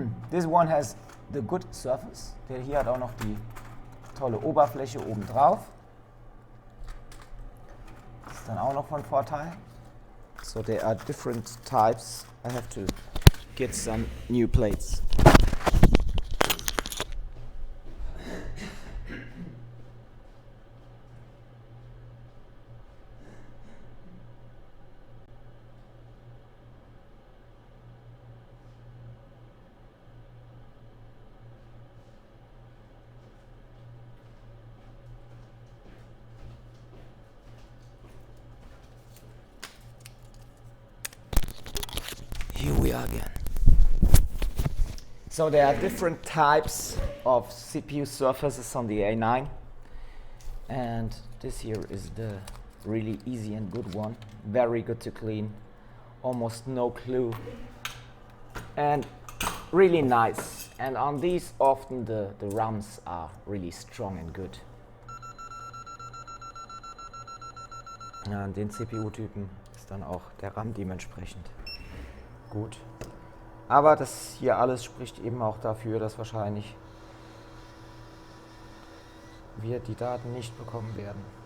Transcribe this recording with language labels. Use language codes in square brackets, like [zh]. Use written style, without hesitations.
[en] This one has the good surface. [de] Der hier hat auch noch die tolle Oberfläche oben drauf. Das ist dann auch noch von Vorteil. [en] So there are different types. I have to get some new plates. we are again. So there are different types of CPU surfaces on the A9, and this here is the really easy and good one. Very good to clean, almost no glue, and really nice. And on these often the RAMs are really strong and good. [de] An den CPU-Typen ist dann auch der RAM dementsprechend gut. Aber das hier alles spricht eben auch dafür, dass wahrscheinlich wir die Daten nicht bekommen werden.